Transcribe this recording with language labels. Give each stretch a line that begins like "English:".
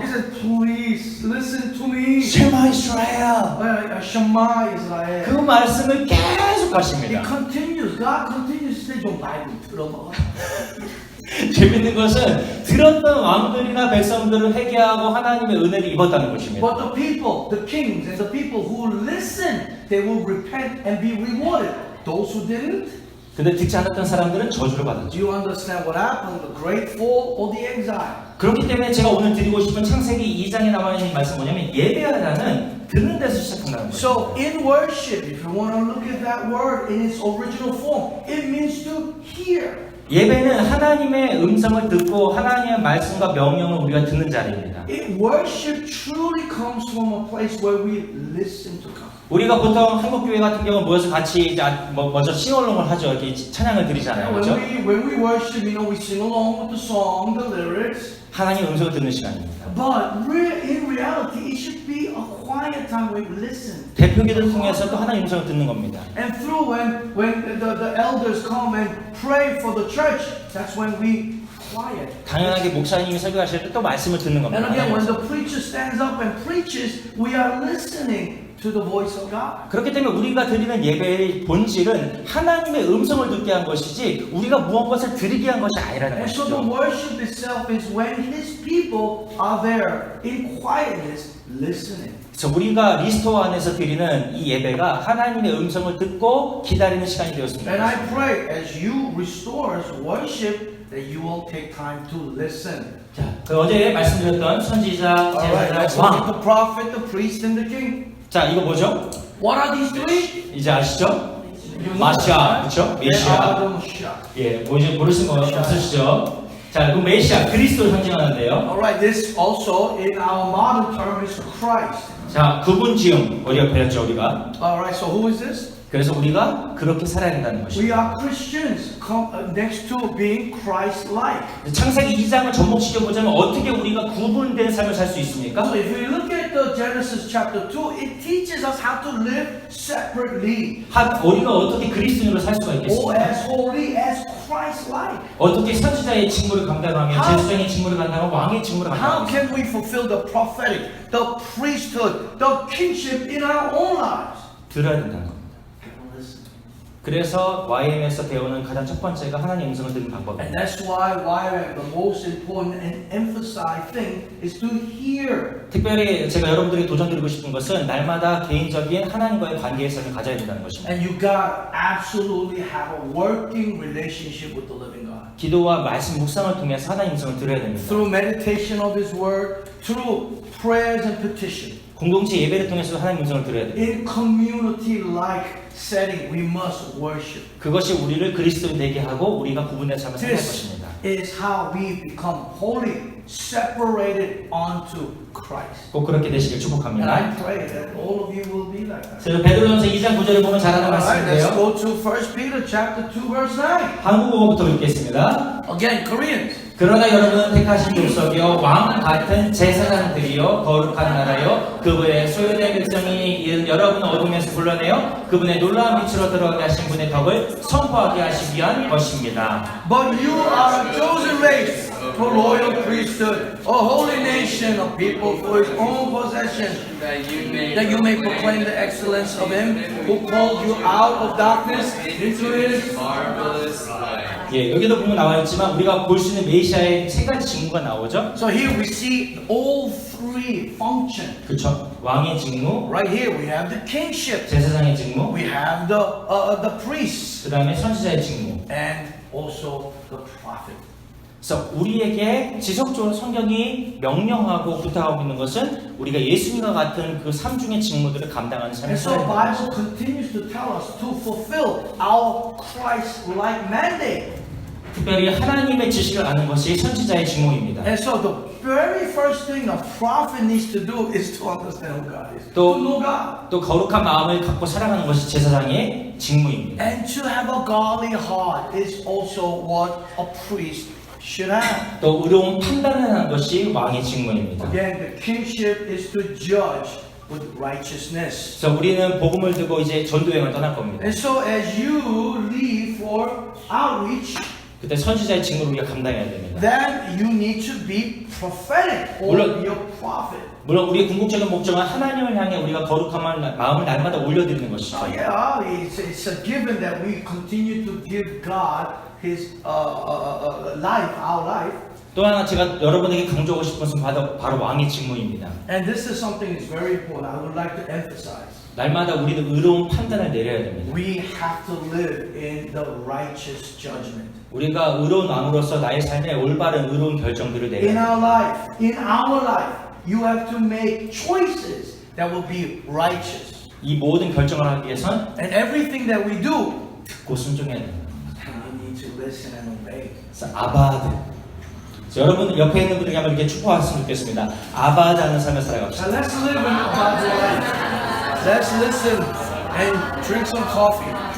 English: He said, please listen to me.
Hebrew: 쉐마 이스라엘. Shema Israel.
Korean: 그 말씀을 계속
English: He
Korean: 하십니다.
English: continues. God continues
Korean: 좀 바이블 들어먹어. 재밌는 것은 들었던 왕들이나 백성들은 회개하고 하나님의 은혜를 입었다는 것입니다.
English: But the people, the kings and the people who listened, they will repent and be rewarded. Those who didn't,
Korean: 근데 듣지 않았던 사람들은 저주를 받았죠.
English: you understand what happened? The great fall or the exile?
Korean: 그렇기 때문에 제가 오늘 드리고 싶은 창세기 2장에 나와 있는 말씀 뭐냐면 예배하라는 듣는 데서 시작한다는 거죠.
English: So in worship, if you want to look at that word in its original form, it means to hear.
Korean: 예배는 하나님의 음성을 듣고 하나님의 말씀과 명령을 우리가 듣는 자리입니다.
English: Worship truly comes from a place where we listen to God.
Korean: 우리가 보통 한국교회 같은 경우는 모여서 같이 먼저 싱얼롱을 하죠. 이렇게 찬양을 드리잖아요. 그렇죠?
English: When we worship, we sing along with the song, the lyrics.
Korean: 하나님의 음성을 듣는 시간입니다.
English: But in reality, it should be a quiet time where we listen.
Korean: 대표기도를 통해서 또 하나님의 음성을 듣는 겁니다.
English: And through when the elders come and pray for the church, that's when we quiet.
Korean: 당연하게 목사님이 설교하실 때 또 말씀을 듣는 겁니다.
English: And again, when the preacher stands up and preaches, we are listening to the voice of God.
Korean: 그렇기 때문에 우리가 드리는 예배의 본질은 하나님의 음성을 듣게 한 것이지 우리가 무엇을 드리게 한 것이 아니라는
English: And so the
Korean: 것이죠.
English: worship itself is when His people are there in quietness, listening.
Korean: 그래서 우리가 리스토어 안에서 드리는 이 예배가 하나님의 음성을 듣고 기다리는 시간이 되었습니다.
English: And I pray as you restore worship that you will take time to listen.
Korean: 자, 그 어제 말씀드렸던 선지자,
English: Alright, let's
Korean: 제사장,
English: look at
Korean: 왕.
English: the prophet, the priest, and the king.
Korean: 자, 이거 뭐죠?
English: What are these three?
Korean: 이제 아시죠? 마시아, 그렇죠?
English: They are
Korean: 메시아.
English: the Messiah.
Korean: 예, 뭐지 모르시는 거 없으시죠? 자, 그 메시아, 그리스도를 상징하는데요.
English: Alright, this also in our modern term is Christ.
Korean: 자, 구분 지음 우리가 배웠죠, 우리가.
English: Alright, so who is this?
Korean: 그래서 우리가 그렇게 살아야 된다는
English: We
Korean: 것입니다.
English: are Christians next to being Christ-like.
Korean: 창세기 2장을 접목시켜 보자면 어떻게 우리가 구분된 삶을 살 수 있습니까?
English: So if we look at the Genesis chapter 2, it teaches us how to live separately.
Korean: 우리가 어떻게 그리스도인으로 살 수가
English: Or
Korean: 있겠습니까?
English: as holy as Christ-like.
Korean: 어떻게 선지자의 직무를 감당하며 제사장의 직무를 감당하고 왕의 직무를
English: How
Korean: 감당하며
English: can we fulfill the prophetic, the priesthood, the kingship in our own lives?
Korean: 들어야 된다는 겁니다. 그래서 YM에서 배우는 가장 첫 번째가 하나님의 음성을 듣는
English: And
Korean: 방법입니다.
English: that's why the most important and emphasized thing is to hear.
Korean: 특별히 제가 여러분들에게 도전드리고 싶은 것은 날마다 개인적인 하나님과의 관계의 삶을 가져야 된다는 것입니다.
English: And you gotta absolutely have a working relationship with the living God.
Korean: 기도와 말씀 묵상을 통해서 하나님의 음성을 들어야 됩니다.
English: Through meditation of His Word, through prayers and petition.
Korean: 공동체 예배를 통해서 하나님의 음성을 들어야 됩니다.
English: In community-like setting, we must worship.
Korean: 그것이 우리를 그리스도인 되게 하고 우리가 구분된 삶을 살할
English: This
Korean: 것입니다.
English: is how we become holy, separated unto Christ.
Korean: 꼭 그렇게 되시길
English: And
Korean: 축복합니다.
English: I pray that all of you will be like that.
Korean: 그래서 베드로전서 2장 9절을 보면 잘하는
English: Alright, let's
Korean: 말씀인데요.
English: go to 1 Peter chapter 2 verse 9.
Korean: 한국어부터 읽겠습니다.
English: Again, Koreans.
Korean: 그러나 여러분은 택하신 족속이요 왕 같은 제사장들이요 거룩한 나라요 그분의 소유된 백성이 이은 여러분 어둠에서 불러내어 그분의 놀라운 빛으로 들어가게 하신 분의 덕을 선포하게 하시기 위한 것입니다.
English: But you are a chosen race, a royal priesthood, a holy nation, a people for His own possession, that you may proclaim the excellence of Him who called you out of darkness into His marvelous light.
Korean: 예, 여기도 보면 나와 있지만 우리가 볼 수 있는 메시아의 세 가지 직무가 나오죠.
English: So here we see all three function.
Korean: 그렇죠. 왕의 직무,
English: Right here we have the kingship,
Korean: 제사장의 직무,
English: we have the priests,
Korean: 그 다음에 선지자의 직무.
English: and also the prophet.
Korean: 그래서 우리에게 지속적으로 성경이 명령하고 부탁하고 있는 것은 우리가 예수님과 같은 그 삼중의 직무들을 감당하는 삶을
English: And so
Korean: 살아야 됩니다.
English: Bible continues to tell us to fulfill our Christ-like mandate.
Korean: 특별히 하나님의 지식을 아는 것이 선지자의 직무입니다.
English: And so the very first thing a prophet needs to do is to understand who God is.
Korean: 또-
English: To know God.
Korean: 또 거룩한 마음을 갖고 살아가는 것이 제사장의 직무입니다.
English: And to have a godly heart is also what a priest should have.
Korean: 또 의로운 판단을 하는 것이 왕의 직무입니다.
English: Again, the kingship is to judge with righteousness.
Korean: 그래서 우리는 복음을 두고 이제 전도 여행을 떠날 겁니다.
English: And so as you leave for outreach,
Korean: 그때 선지자의 직무를 우리가 감당해야 됩니다.
English: then you need to be prophetic or
Korean: 물론-
English: be a prophet.
Korean: 물론 우리의 궁극적인 목적은 하나님을 향해 우리가 거룩한 마음을 날마다 올려드리는 것이죠.
English: Yeah, it's a given that we continue to give God His life, our life.
Korean: 또 하나 제가 여러분에게 강조하고 싶은 것은 바로 왕의 직무입니다.
English: And this is something that's very important. I would like to emphasize.
Korean: 날마다 우리는 의로운 판단을 내려야 됩니다.
English: We have to live in the righteous judgment.
Korean: 우리가 의로운 왕으로서 나의 삶에 올바른 의로운 결정들을 내려야
English: In
Korean: 됩니다.
English: in our life, you have to make choices that will be righteous.
Korean: 이 모든 결정을 하기 위해선
English: And everything that we do,
Korean: 듣고 순종해야 됩니다.
English: we need to listen and obey.
Korean: 그래서 아바드. 여러분 옆에 있는 분들에게 한번 이렇게 축복하셨으면 좋겠습니다. 아바드 하는 삶을 살아갑시다.
English: Now let's live in God's life. Let's listen and drink some coffee.